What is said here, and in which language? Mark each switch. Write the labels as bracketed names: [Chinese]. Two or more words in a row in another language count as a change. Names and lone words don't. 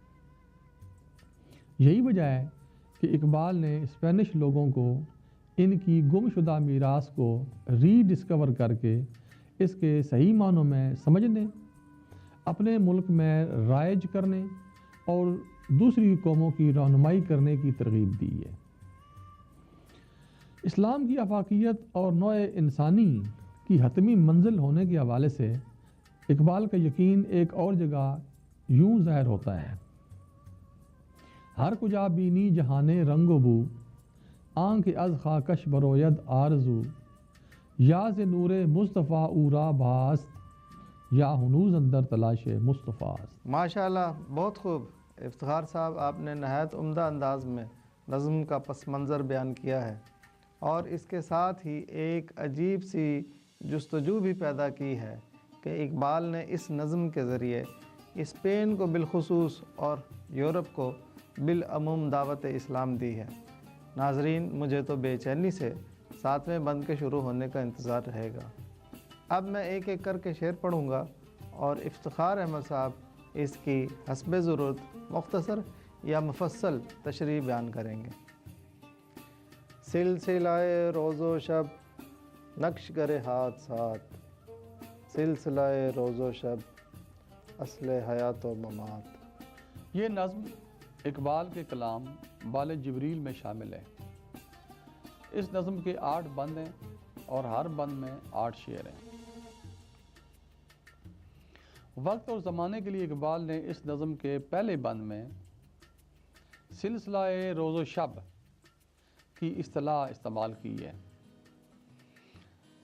[Urdu] یہی وجہ ہے کہ اقبال نے اسپینش لوگوں کو ان کی گم شدہ میراث کو ری ڈسکور کر کے اس کے صحیح معنوں میں سمجھنے، اپنے ملک میں رائج کرنے اور دوسری قوموں کی رہنمائی کرنے کی ترغیب دی ہے۔ اسلام کی آفاقیت اور نوع انسانی کی حتمی منزل ہونے کے حوالے سے اقبال کا یقین ایک اور جگہ یوں ظاہر ہوتا ہے: [Persian] ہر کجا بینی جہانے رنگ و بو، آنکھ از خاکش بروید آرزو، یا ز نور مصطفیٰ اورا باست، یا ہنوز اندر تلاش مصطفیٰ است۔ [Urdu] ماشاءاللہ، بہت خوب افتخار صاحب، آپ نے نہایت عمدہ انداز میں نظم کا پس منظر بیان کیا ہے اور اس کے ساتھ ہی ایک عجیب سی جستجو بھی پیدا کی ہے کہ اقبال نے اس نظم کے ذریعے اسپین کو بالخصوص اور یورپ کو بالعموم دعوت اسلام دی ہے۔ ناظرین، مجھے تو بے چینی سے 7ویں بند کے شروع ہونے کا انتظار رہے گا۔ اب میں ایک ایک کر کے شعر پڑھوں گا اور افتخار احمد صاحب اس کی حسب ضرورت مختصر یا مفصل تشریح بیان کریں گے۔ سلسلہ روز و شب نقش کرے ہاتھ ساتھ، سلسلہ روز و شب اصل حیات و ممات۔ یہ نظم اقبال کے کلام بال جبریل میں شامل ہے۔ اس نظم کے 8 بند ہیں اور ہر بند میں 8 شعر ہیں۔ وقت اور زمانے کے لیے اقبال نے اس نظم کے پہلے بند میں سلسلہ روز و شب کی اصطلاح استعمال کی ہے۔